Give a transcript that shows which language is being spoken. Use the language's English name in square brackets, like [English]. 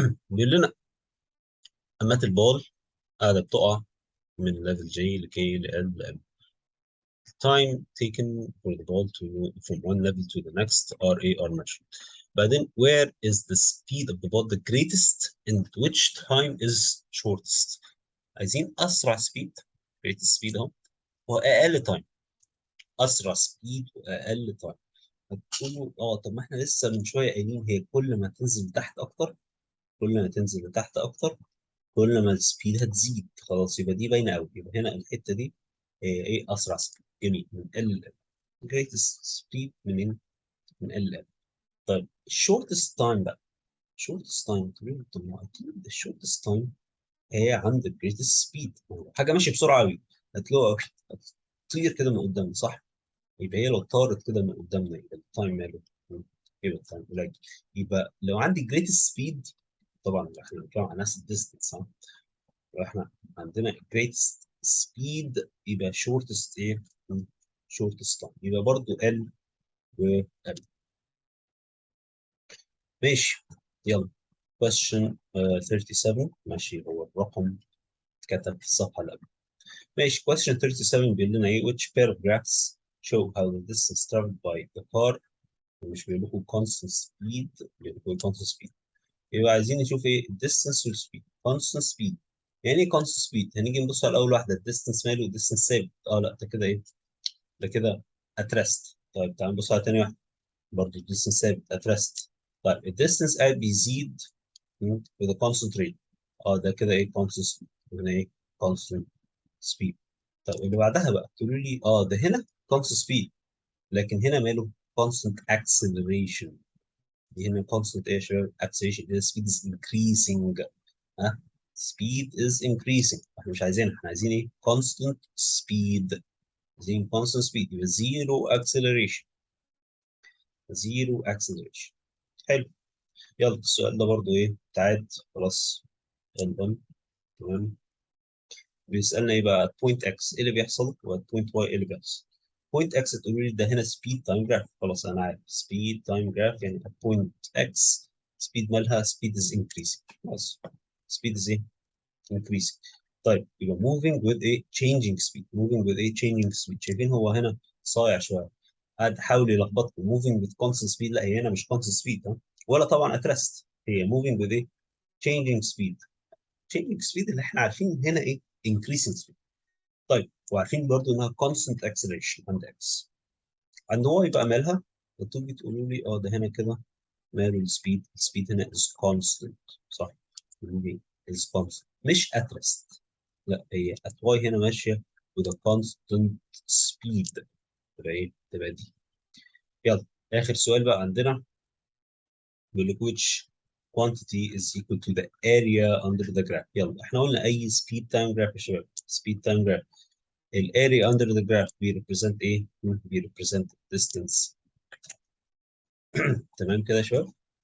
[Arabic] بيقول لنا اما البال قاعده بتقع من [English] level J ل K ل L ل M. Time taken for the ball to move from one level to the next RA are measured. [Arabic] بعدين [English] where is the speed of the ball the greatest and which time is shortest. [Arabic] عايزين أسرع [English] speed greatest speed [Arabic] أهو وأقل [English] time. [Arabic] أسرع speed وأقل time. هتقولوا طب ما احنا لسه من شوية قايلين هي كل ما تنزل لتحت أكتر كل ما تنزل لتحت أكتر كل ما السبيد هتزيد. خلاص يبقى دي باينة أوي. يبقى هنا الحتة دي إيه أسرع سبيد. جميل. من ال [English] greatest speed [Arabic] منين؟ من ال. طيب [English] shortest time [Arabic] بقى. [English] shortest time [Arabic] طب ما اكيد [English] shortest time [Arabic] هي عند [English] greatest speed. [Arabic] حاجه ماشيه بسرعه قوي هتلاقوها تطير كده من قدامنا صح؟ يبقى هي لو طارت كده من قدامنا يبقى التايم ماله؟ يبقى التايم قليل. يبقى لو عندي [English] greatest speed [Arabic] طبعا احنا بنتكلم عن نفس الديستنس صح؟ يبقى احنا عندنا greatest speed يبقى shortest ايه؟ [English] shortest time [Arabic] يبقى برضو L و L. ماشي يلا. question 37 ماشي هو الرقم اتكتب في الصفحة اللي قبل. ماشي [English] question 37 [Arabic] بيقول لنا ايه [English] which paragraphs show how the distance traveled by the car [Arabic] مش بيقول لكم [English] constant speed [Arabic] بيقول لكم [English] constant speed. [Arabic] يبقى عايزين نشوف ايه [English] distance والspeed. constant speed [Arabic] يعني ايه [English] constant speed؟ [Arabic] هنيجي نبص على اول واحدة الديستنس ماله الديستنس ثابت. لا ده كده ايه؟ ده كده [English] at rest. [Arabic] طيب تعال نبص على تاني واحدة برضه الديستنس ثابت at rest. طيب الديستنس قاعد بيزيد [English] with a constant rate. [Arabic] ده كده ايه [English] constant speed. [Arabic] هنا ايه constant speed. طب اللي بعدها بقى تقولوا لي ده هنا [English] constant speed [Arabic] لكن هنا ماله [English] constant acceleration. [Arabic] دي هنا constant ايه يا شباب [English] acceleration. [Arabic] هنا [English] speed is increasing. ها speed is increasing. [Arabic] احنا مش عايزينها احنا عايزين ايه [English] constant speed. [Arabic] عايزين [English] constant speed [Arabic] يبقى [English] zero acceleration. zero acceleration. [Arabic] حلو. يلا السؤال ده برضو ايه تعاد خلاص. تمام. بيسالنا ايه بقى بوينت اكس ايه اللي بيحصل وبوينت واي ايه اللي بيحصل. بوينت اكس تقول لي ده هنا [English] Speed time graph. [Arabic] خلاص انا عارف سبيد تايم جراف يعني بوينت اكس سبيد مالها [English] Speed is increasing. [Arabic] خلاص [English] speed is [Arabic] ايه [English] Increasing. [Arabic] طيب يبقى [English] moving with a changing speed. moving with a changing speed [Arabic] شايفين هو هنا صايع شويه قاعد حاول يلخبطكم. [English] moving with constant speed [Arabic] لا هي هنا مش [English] constant speed [Arabic] ولا طبعا [English] at rest. [Arabic] هي [English] moving with a changing speed. changing speed [Arabic] اللي احنا عارفين هنا ايه [English] increasing speed. [Arabic] طيب وعارفين برضو انها [English] constant acceleration [Arabic] عند x. عند y بقى مالها؟ تيجي تقولوا لي ده هنا كده ماله السبيد هنا [English] is constant [Arabic] صح؟ تقولوا لي is constant مش [English] at rest. [Arabic] لا هي [English] at y [Arabic] هنا ماشيه [English] with a constant speed. [Arabic] تبقى ايه؟ تبقى دي. يلا اخر سؤال بقى عندنا بيقول لك [English] which quantity is equal to the area under the graph. [Arabic] يلا احنا قلنا اي [English] speed time graph [Arabic] يا شباب speed time graph الاريا [English] under the graph [Arabic] بيريبريزنت ايه؟ بيريبريزنت [English] distance. [Arabic] تمام كده يا شباب؟